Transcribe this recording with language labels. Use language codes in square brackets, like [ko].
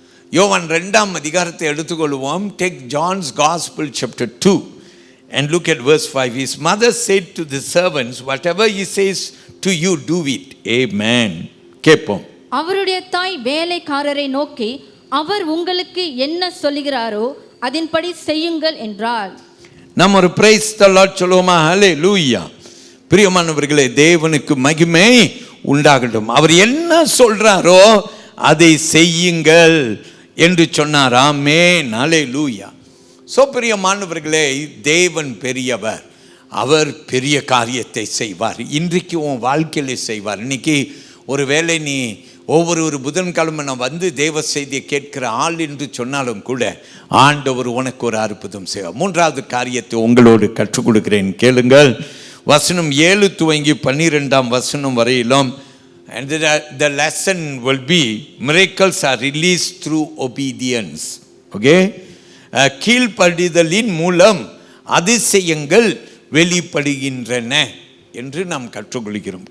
[ta] யோவான் 2ஆம் அதிகாரத்தை எடுத்துக்கொள்வோம். [en] Take John's Gospel chapter 2 and look at verse 5. His mother said to the servants, whatever he says to you, do it. [ta] Amen. கேட்போம். அவருடைய தாய் வேலைக்காரரை நோக்கி, அவர் உங்களுக்கு என்ன சொல்லுகிறாரோ அதன்படி செய்யுங்கள் என்றார். நம்ம ஒரு பிரைஸ் தி லார்ட் சொல்லுவோமா? ஹல்லேலூயா. பிரியமானவர்களே, தேவனுக்கு மகிமை உண்டாகட்டும். அவர் என்ன சொல்றாரோ அதை செய்யுங்கள் என்று சொன்னார். ஆமென். ஹல்லேலூயா. சோ பிரியமானவர்களே, தேவன் பெரியவர். அவர் பெரிய காரியத்தை செய்வார். இன்றைக்கு உன் வாழ்க்கையிலே செய்வார். இன்னைக்கு ஒருவேளை நீ ஒவ்வொரு புதன்கிழமை நான் வந்து தேவ செய்தியை கேட்கிற ஆள் என்று சொன்னாலும் கூட ஆண்டவர் உனக்கு ஒரு அற்புதம் செய்வார். 3வது காரியத்தை உங்களோடு கற்றுக் கொடுக்கிறேன், கேளுங்கள். வசனம் 7 துவங்கி 12ஆம் வசனம் வரையிலும், [en] and the lesson will be miracles are released through obedience. [ta] Okay, கீழ்ப்படிதலின் மூலம் அதிசயங்கள் வெளிப்படுகின்றன என்று நாம் கற்றுக்கொள்கிறோம்.